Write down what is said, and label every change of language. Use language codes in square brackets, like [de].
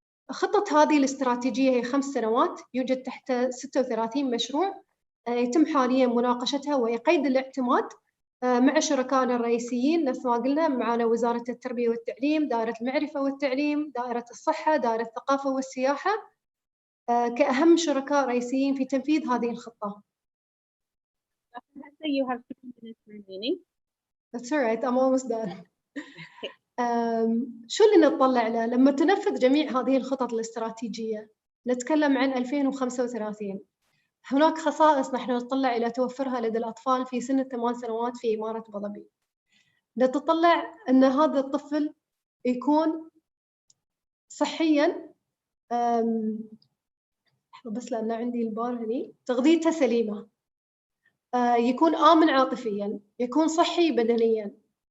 [ar] خطة هذه الاستراتيجية هي 5 سنوات، يوجد تحت 36 مشروع يتم حالياً مناقشتها وقيد الاعتماد مع شركائنا الرئيسيين. نفس ما قلنا معنا وزارة التربية والتعليم، دائرة المعرفة والتعليم، دائرة الصحة، دائرة الثقافة والسياحة كأهم شركاء رئيسيين في تنفيذ هذه الخطة. [en] You have 2 minutes remaining. That's all right, I'm almost done. [ar] شو اللي نتطلع له لما تنفذ جميع هذه الخطط الاستراتيجية؟ نتكلم عن 2035. هناك خصائص نحن نتطلع إلى توفرها لدى الأطفال في سن 8 سنوات في إمارة أبو ظبي. نتطلع أن هذا الطفل يكون صحياً، بس لأن عندي البار هني، تغذيته سليمة، يكون آمن عاطفياً، يكون صحي بدنياً.